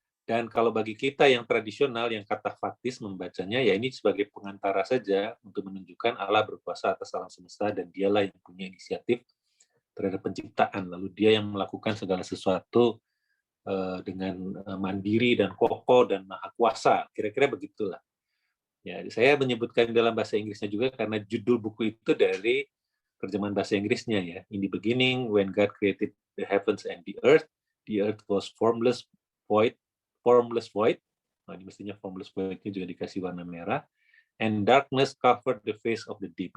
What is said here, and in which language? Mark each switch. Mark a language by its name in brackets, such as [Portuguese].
[Indonesian] Dan kalau bagi kita yang tradisional, yang kata faktis membacanya, ya ini sebagai pengantara saja untuk menunjukkan Allah berkuasa atas alam semesta dan dialah yang punya inisiatif terhadap penciptaan. Lalu dia yang melakukan segala sesuatu dengan mandiri dan kokoh dan maha kuasa, kira-kira begitulah. Ya, saya menyebutkan dalam bahasa Inggrisnya juga karena judul buku itu dari terjemahan bahasa Inggrisnya ya. [English] In the beginning, when God created the heavens and the earth was formless void. [Indonesian] Nah, ini mestinya formless void-nya juga dikasih warna merah. [English] And darkness covered the face of the deep.